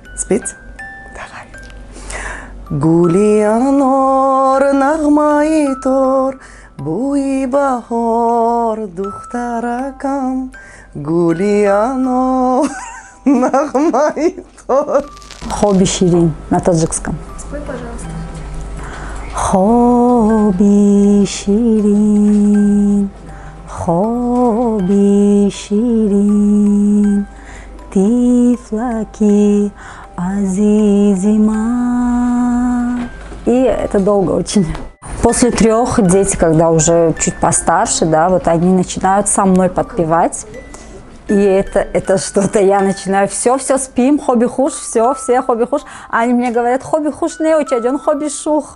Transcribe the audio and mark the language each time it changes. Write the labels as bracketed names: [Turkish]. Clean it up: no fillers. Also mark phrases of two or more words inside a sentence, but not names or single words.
[Russian] Спеть? Давай. [Tajik] Гули анор нагмай тор, буи бахор духтаракам. Гули анор нагмай тор. Хобби Ширин [Russian] на таджикском. Спой, пожалуйста. [Tajik] Хобби Ширин, хобби Ширин, тифлаки азизима. [Russian] И это долго очень. После 3 дети, когда уже чуть постарше, да, вот они начинают со мной подпевать. И это что-то, я начинаю, все спим, [Tajik] хобби хуш, все хобби хуш. [Russian] А они мне говорят, [Tajik] хобби хуш не учаден, хобби шух.